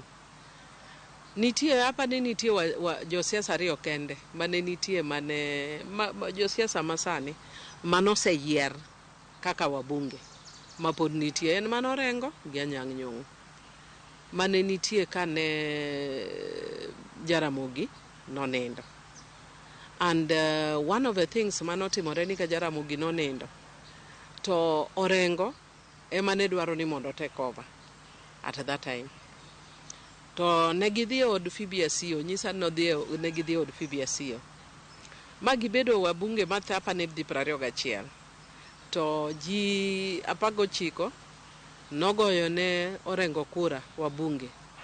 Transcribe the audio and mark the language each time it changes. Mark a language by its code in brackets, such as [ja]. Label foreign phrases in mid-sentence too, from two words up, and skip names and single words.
[luo] Nitie hapa ni nitie josiasa ariyo kende mane nitie josiasa masani manoseyier kaka wabunge mapod nitie en Manorengo gi Anyang' Nyong'o mane nitie kane Jaramogi nonindo. [en] And one of the things [luo] manotimore ni ka Jaramogi nonindo to Orengo emane dwaro ni mondo [en] take over at that time. [luo] To negidhi od Phoebe Asio, nyisa negidhi od Phoebe Asio. Magibedo wabunge mathapa ne di 21. To ji 19 nogoyo ne Orengo kura wabunge.